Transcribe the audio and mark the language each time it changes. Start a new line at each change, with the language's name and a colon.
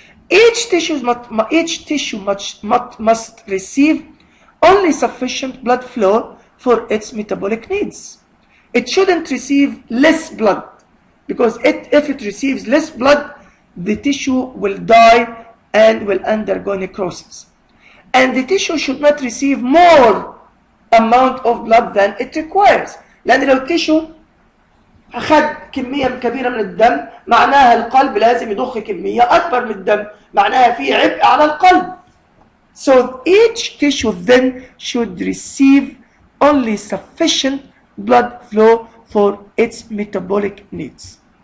English: Each tissue must receive only sufficient blood flow for its metabolic needs. It shouldn't receive less blood because if it receives less blood, the tissue will die and will undergo necrosis. And the tissue should not receive more amount of blood than it requires.
Arabic: لأن لو التيشو أخذ كمية كبيرة من الدم معناها القلب لازم يضخ كمية أكبر من الدم، معناها في عبء على القلب.
English: So each tissue then should receive only sufficient blood flow for its metabolic needs.